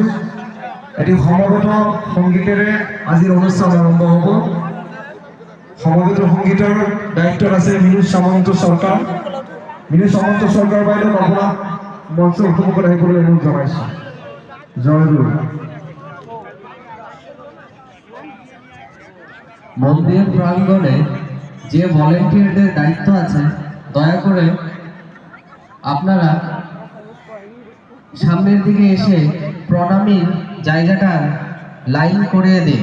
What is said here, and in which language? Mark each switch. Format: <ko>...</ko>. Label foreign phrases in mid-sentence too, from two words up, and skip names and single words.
<as>এটি সমবেত সংগীতেৰে আজিৰ অনুষ্ঠান আৰম্ভ হ'ব। সমবেত সংগীতৰ দায়িত্বত আছে মিনু সামন্ত চৰকাৰ। মিনু সামন্ত চৰকাৰ বাইদেউ আপোনাক মঞ্চৰ সন্মুখত আহিবলৈ অনুৰোধ জনাইছোঁ। জয় গুৰু।</as> <bn>মন্দির প্রাঙ্গণে যে ভলেন্টিয়ারদের দায়িত্ব আছে দয়া করে আপনারা সামনের দিকে এসে প্রণামীর জায়গাটা লাইন করিয়ে দিন।</bn>